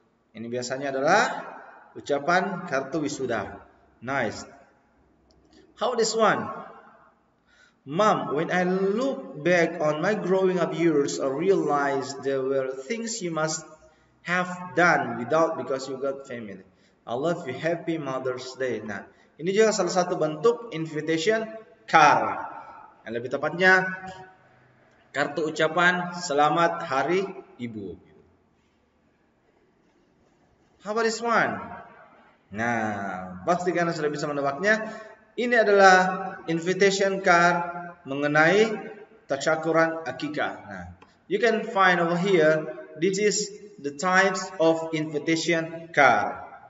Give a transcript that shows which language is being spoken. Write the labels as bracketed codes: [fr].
[id] Ini biasanya adalah ucapan kartu wisuda. [en] Nice. How this one? Mom, when I look back on my growing up years, I realized there were things you must have done without because you got family. I love you. Happy Mother's Day. [id] Nah, ini juga salah satu bentuk invitation card. Yang lebih tepatnya kartu ucapan selamat hari ibu. [en] How about this one? [id] Nah, pasti kalian sudah bisa menebaknya. Ini adalah invitation card mengenai tasyakuran akikah. [en] Nah, you can find over here, this is the types of invitation card.